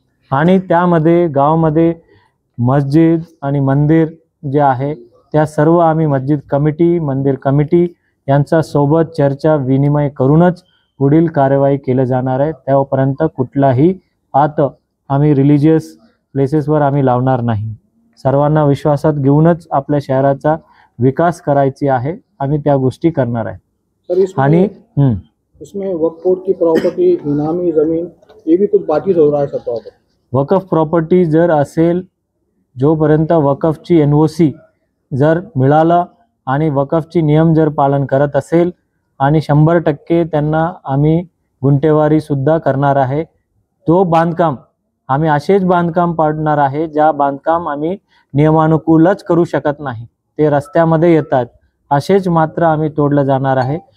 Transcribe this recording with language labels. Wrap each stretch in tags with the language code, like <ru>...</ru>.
<mr>आणि त्यामध्ये गावामध्ये मस्जिद आणि मंदिर जे आहे, त्या सर्व आम्ही मस्जिद कमिटी, मंदिर कमिटी यांचा सोबत चर्चा विनिमय करूनच पुढील कार्यवाही केली जाणार आहे। त्यापर्यंत कुठलाही हात आम्ही रिलीजियस प्लेसेसवर आम्ही लावणार नाही। सर्वांना विश्वासात घेऊनच आपल्या शहराचा विकास करायची आहे, आम्ही त्या गोष्टी करणार आहे। आणि</mr> <hi>इसमें वक्फ बोर्ड की प्रॉपर्टी, इनामी जमीन, ये भी कुछ बातचीत हो रहा है सब।</hi> <mr>वकफ प्रॉपर्टी जर असेल, जोपर्यंत वकफची NOC जर मिळाला आणि वकफची नियम जर पालन करत असेल आणि 100% त्यांना आम्ही गुंठेवारी सुद्धा करणार आहे, तो बांधकाम आम्ही असेच बांधकाम पाडणार आहे ज्या बांधकाम आम्ही नियमानुकूलच करू शकत नाही, ते रस्त्यामध्ये येतात, असेच मात्र आम्ही तोडलं जाणार आहे।</mr>